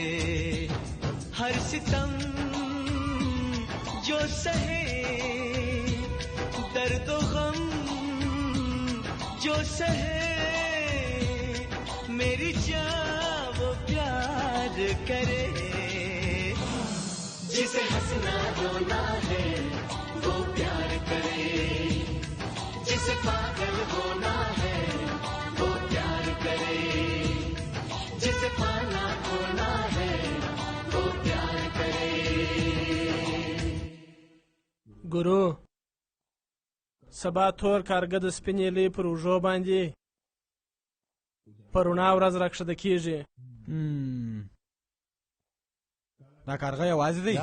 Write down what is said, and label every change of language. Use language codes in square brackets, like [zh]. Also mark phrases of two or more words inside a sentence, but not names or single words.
[hi] हर सितम जो सहे, दर्द गम जो सहे, मेरी जान वो प्यार करे। जिसे हंसना रोना है वो प्यार करे, जिसे पागल होना है वो प्यार करे, जिसे पाना खोना है वो प्यार करे। [ps] ګورو سبا تور کارګه د سپینې لۍ پر اوږو باندې په رڼا ورځ راکښته کېږي. دا کارغه یوازې دی؟